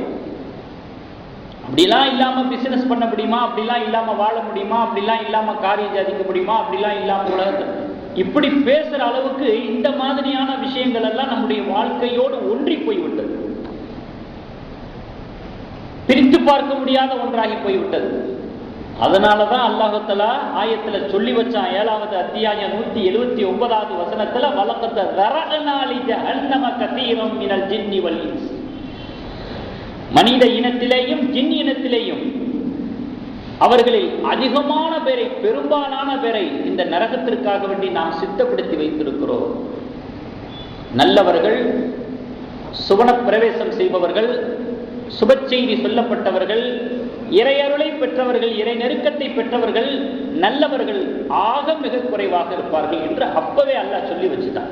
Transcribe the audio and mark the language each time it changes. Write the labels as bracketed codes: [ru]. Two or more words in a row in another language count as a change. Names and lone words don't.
[ta] அப்படிலாம் இல்லாம பிசினஸ் பண்ண முடியுமா, அப்படிலாம் இல்லாம வாழ முடியுமா, அப்படிலாம் இல்லாம காரியம் சாதிக்க முடியுமா, அப்படிலாம் இல்லாம உலகத்தை இப்படி பேசுற அளவுக்கு இந்த மாதிரியான விஷயங்கள் எல்லாம் நம்முடைய வாழ்க்கையோடு ஒன்றி போய்விட்டது. பிரித்து பார்க்க முடியாத ஒன்றாகி போய்விட்டது. அதனாலதான் அல்லாஹ் தஆலா ஆயத்துல சொல்லி வச்சான். 7வது அத்தியாயம் 179வது வசனத்துல [ar] ولقد ذرأنا لجهنم كثيرا من الجن والإنس, [ta] மனித இனத்திலேயும் ஜின் இனத்திலேயும் அவர்களில் அதிகமான பேரை, பெரும்பாலான பேரை இந்த நரகத்திற்காக வேண்டி நாம் சித்தப்படுத்தி வைத்திருக்கிறோம். நல்லவர்கள், சுவன பிரவேசம் செய்பவர்கள், சுப செய்தி சொல்லப்பட்டவர்கள், இறையருளை பெற்றவர்கள், இறை நெருக்கத்தை பெற்றவர்கள், நல்லவர்கள் ஆக மிக குறைவாக இருப்பார்கள் என்று அப்பவே அல்லாஹ் சொல்லி வச்சுட்டான்.